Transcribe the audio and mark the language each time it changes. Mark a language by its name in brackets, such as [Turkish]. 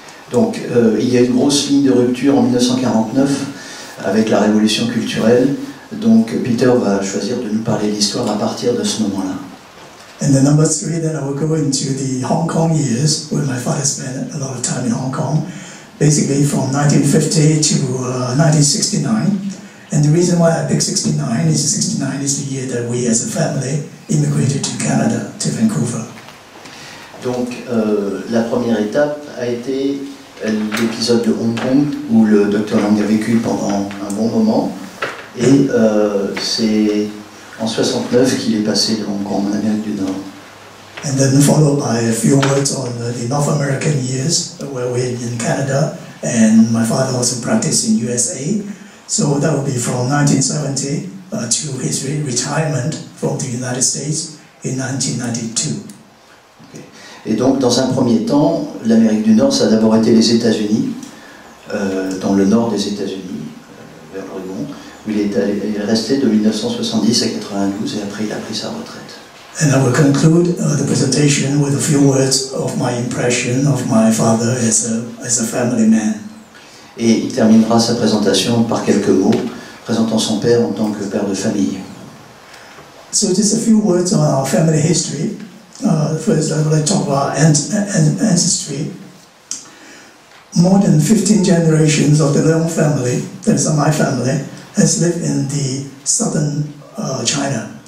[French] Donc il y a une grosse ligne de rupture en 1949 avec la révolution culturelle. Donc Peter va choisir de nous parler de l'histoire à partir de ce moment-là. [English] And the number 3, then I will go into the Hong Kong years, where my father spent a lot of time in Hong Kong, basically from 1950 to 1969. And the reason why I picked 69 is the year that we as a family immigrated to Canada, to Vancouver. [French] Donc la première étape a été l'épisode de Hong Kong où le Dr Lang a vécu pendant un bon moment, et c'est en 69 qu'il est passé de Hong Kong en Amérique du Nord. [English] And then followed by a few words on the North American years where we're in Canada, and my father also practiced in USA. So that would be from 1970 to his retirement from the United States in 1992. Okay. [French] Et donc, dans un premier temps, l'Amérique du Nord, ça a d'abord été les États-Unis, dans le nord des États-Unis, vers l'Oregon, où il est resté de 1970 à 92, et après il a pris sa retraite. [English] And I will conclude the presentation with a few words of my impression of my father as a family man. [French] Et il terminera sa présentation par quelques mots, présentant son père en tant que père de famille. [English] So just a few words on our family history. First, I would like to talk about ancestry. More than 15 generations of the Leung family, that is my family, has lived in the southern China.